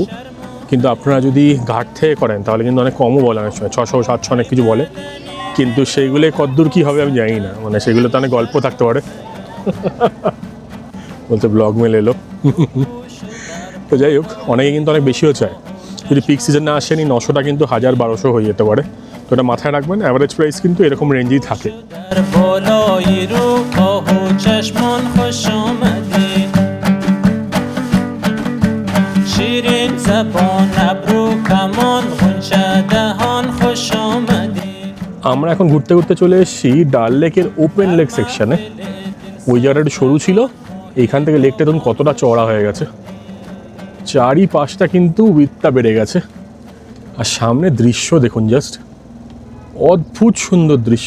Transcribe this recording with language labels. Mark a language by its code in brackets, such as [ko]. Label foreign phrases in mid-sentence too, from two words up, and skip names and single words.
[bn] কিন্তু আপনারা যদি ঘাট থেকে করেন তাহলে কিন্তু অনেক কমও বলে, অনেক সময় 600-700 অনেক কিছু বলে, কিন্তু সেইগুলো কতদূর কী হবে আমি জানি না, মানে সেগুলো তো অনেক গল্প থাকতে পারে। বলতে ব্লগ মেল এলো। তো যাই হোক, অনেকে কিন্তু অনেক বেশিও চায়। যদি পিক সিজন না আসেনি 900টা কিন্তু 1000-1200 হয়ে যেতে পারে। তো এটা মাথায় রাখবেন, [en] average price [bn] কিন্তু এরকম রেঞ্জেই থাকে। [fa] در بالای روپاه و چشمان خوش آمدید شیرین زبان ابرو کمان غنچه دهان خوش آمدید [bn] আমরা এখন ঘুরতে ঘুরতে চলে এসেছি ডাল লেকের [en] open lake section. [bn] ওই জায়গাটা একটু সরু ছিল, এইখান থেকে লেকটা তখন কতটা চওড়া হয়ে গেছে, চারিপাশটা কিন্তু উইথটা বেড়ে গেছে। আর সামনে দৃশ্য দেখুন, জাস্ট অদ্ভুত সুন্দর দৃশ্য।